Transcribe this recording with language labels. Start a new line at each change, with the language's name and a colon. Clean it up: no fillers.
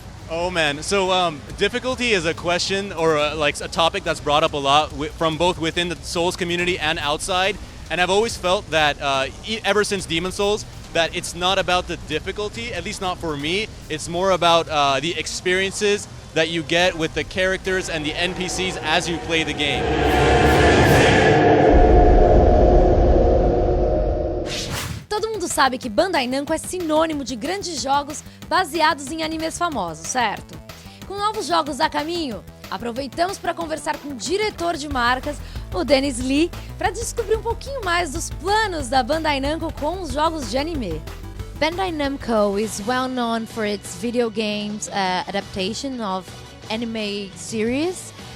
English: Oh man, so difficulty is a question or a topic that's brought up a lot from both within the Souls community and outside. And I've always felt that ever since Demon Souls, that it's not about the difficulty, at least not for me. It's more about the experiences that you get with the characters and the NPCs as you play the game.
Portuguese: Todo mundo sabe que Bandai Namco é sinônimo de grandes jogos baseados em animes famosos, certo? Com novos jogos a caminho, aproveitamos para conversar com o diretor de marcas, o Dennis Lee, para descobrir um pouquinho mais dos planos da Bandai Namco com os jogos de anime.
English: Bandai Namco is well known for its video games adaptation of anime series.